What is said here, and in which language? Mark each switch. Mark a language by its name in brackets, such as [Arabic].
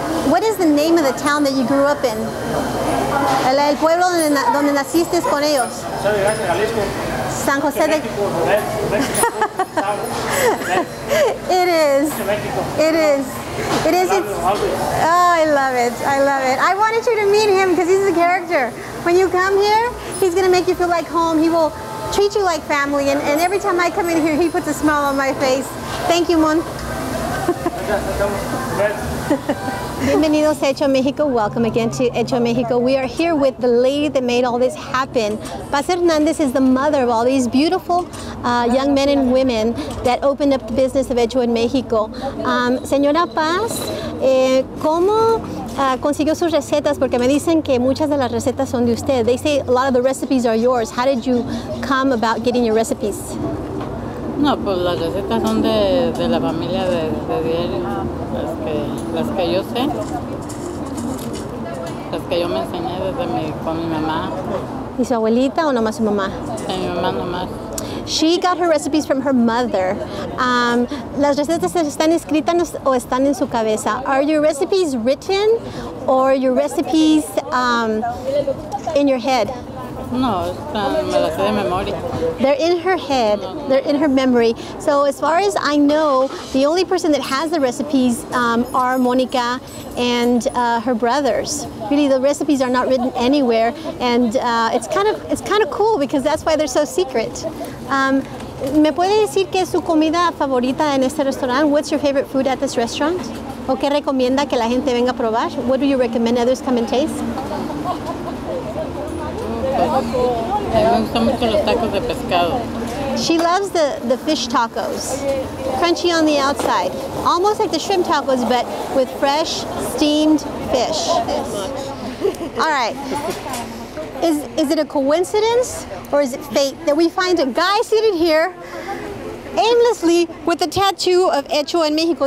[English] What is the name of the town that you grew up in? [Spanish] El pueblo donde naciste con ellos. San José de... [English] It is. It is. It is. It's, oh, I love it. I love it. I wanted you to meet him because he's a character. When you come here, he's going to make you feel like home. He will treat you like family. And every time I come in here, he puts a smile on my face. Thank you, Mon. [Spanish] Bienvenidos a [English] Hecho Mexico. Welcome again to Hecho Mexico. We are here with the lady that made all this happen. Paz Hernandez is the mother of all these beautiful young men and women that opened up the business of Hecho en Mexico. [Spanish] Señora Paz, ¿cómo consiguió sus recetas? Porque me dicen que muchas de las recetas son de usted. [English] They say a lot of the recipes are yours. How did you come about getting your recipes? [Spanish] No, pues las recetas son de la familia de diario, las que yo sé, las que yo me enseñé con mi mamá. ¿Y su abuelita o nomás su mamá? De mi mamá nomás. [English] She got her recipes from her mother. [Spanish] ¿Las recetas están escritas o están en su cabeza? [English] Are your recipes written or your recipes in your head? [Spanish] No, me las sé de memoria. [English] They're in her head, they're in her memory. So as far as I know, the only person that has the recipes are Monica and her brothers. Really, the recipes are not written anywhere, and it's kind of cool because that's why they're so secret. [Spanish] ¿Me puede decir qué es su comida favorita en este restaurante? [English] What's your favorite food at this restaurant? [Spanish] ¿O qué recomienda que la gente venga a probar? [English] What do you recommend others come and taste? [Spanish] Me gustan mucho los tacos de pescado. [English] She loves the fish tacos, crunchy on the outside, almost like the shrimp tacos, but with fresh, steamed fish. All right. Is it a coincidence or is it fate that we find a guy seated here aimlessly with a tattoo of Hecho en Mexico?